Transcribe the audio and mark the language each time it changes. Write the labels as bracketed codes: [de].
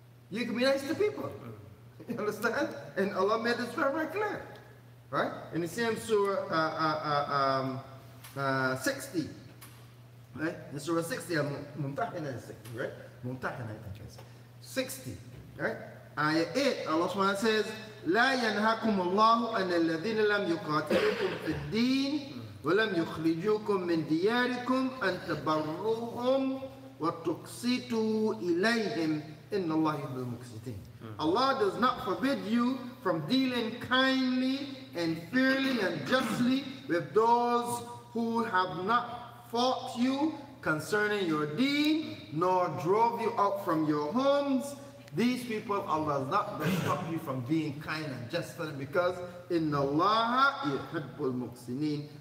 [en] You can be nice to people. You understand? And Allah made this very, very clear. Right? In the same surah 60. Right? In surah 60, Mumtahina is 60, right? Mumtahina, I think 60. Right? Ayah 8, Allah subhanahu says, [ar] لا ينهاكم الله أن الذين لم يقاتلوكم في الدين ولم يخرجوكم من دياركم أن تبروهم وتقسطوا إليهم إن الله يحب المقسطين. [en] Allah does not forbid you from dealing kindly and fairly and justly with those who have not fought you concerning your deen, nor drove you out from your homes. These people, Allah does not stop you from being kind and just for them, because [ar] inna Allah yuhibbul muqsinin.